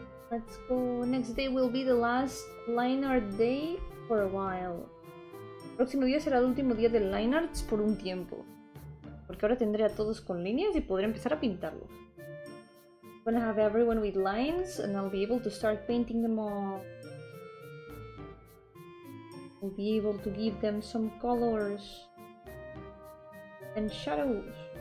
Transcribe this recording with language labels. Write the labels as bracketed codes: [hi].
[en] Let's go. Next day will be the last line art day for a while. [es] El próximo día será el último día de line arts por un tiempo. Porque ahora tendré a todos con líneas y podré empezar a pintarlos. [en] I'm gonna have everyone with lines and I'll be able to start painting them all. I'll be able to give them some colors and shadows.